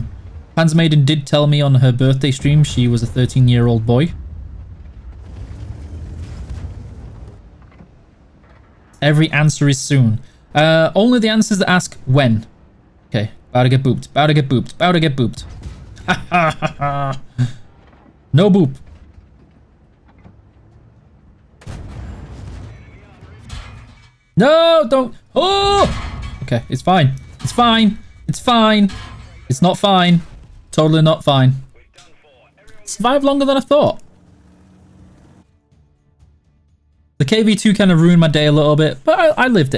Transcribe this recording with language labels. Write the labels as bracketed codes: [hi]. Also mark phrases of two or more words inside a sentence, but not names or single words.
[en] Maiden did tell me on her birthday stream she was a 13-year-old boy. Every answer is soon. Only the answers that ask when. Okay, about to get booped. About to get booped. About to get booped. Ha ha ha ha. No boop. No, don't. Oh! Okay, it's fine. It's fine. It's fine. It's not fine. Totally not fine. Survived longer than I thought. The KV2 kind of ruined my day a little bit, but I lived it.